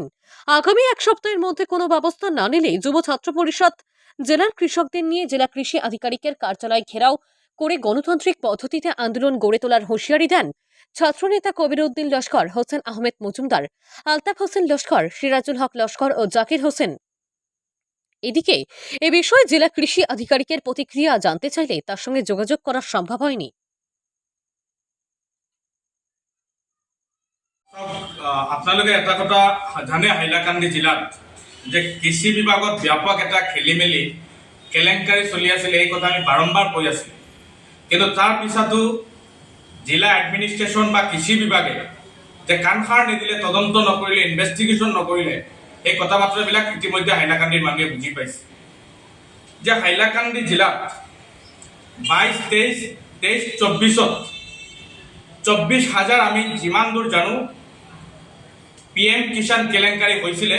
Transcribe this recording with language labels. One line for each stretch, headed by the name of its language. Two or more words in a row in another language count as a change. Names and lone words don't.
Bangla: আগামী এক সপ্তাহের মধ্যে কোনো ব্যবস্থা না নিলে যুব ছাত্র পরিষদ জেলার কৃষকদের নিয়ে জেলা কৃষি আধিকারিকের কার্যালয় ঘেরাও করে গণতান্ত্রিক পদ্ধতিতে আন্দোলন গড়ে তোলার হুঁশিয়ারি দেন ছাত্রনেতা কবিরউদ্দিন লস্কর, হোসেন আহমেদ মজুমদার, আলতাফ হোসেন লস্কর, সিরাজুল হক লস্কর ও জাকির হোসেন। এদিকে এ বিষয়ে জেলা কৃষি আধিকারিকের প্রতিক্রিয়া জানতে চাইলে তার সঙ্গে যোগাযোগ করা সম্ভব হয়নি।
Assamese: আপোনালোকে এটা কথা জানে, হাইলাকান্দি জিলাত যে কৃষি বিভাগত ব্যাপক এটা খেলিমেলি কেলেংকাৰী চলি আছিল। এই কথা আমি বাৰম্বাৰ কৈ আছিলোঁ, কিন্তু তাৰ পিছতো জিলা এডমিনিষ্ট্ৰেশ্যন বা কৃষি বিভাগে যে কাণসাৰ নিদিলে, তদন্ত নকৰিলে, ইনভেষ্টিগেশ্যন নকৰিলে, এই কথা বাৰ্তাবিলাক ইতিমধ্যে হাইলাকান্দিৰ মানুহে বুজি পাইছে যে হাইলাকান্দি জিলাত 22, 23, 24 24,000 আমি যিমান দূৰ জানো পিএম কিষাণ কেলেংকাৰী হৈছিলে।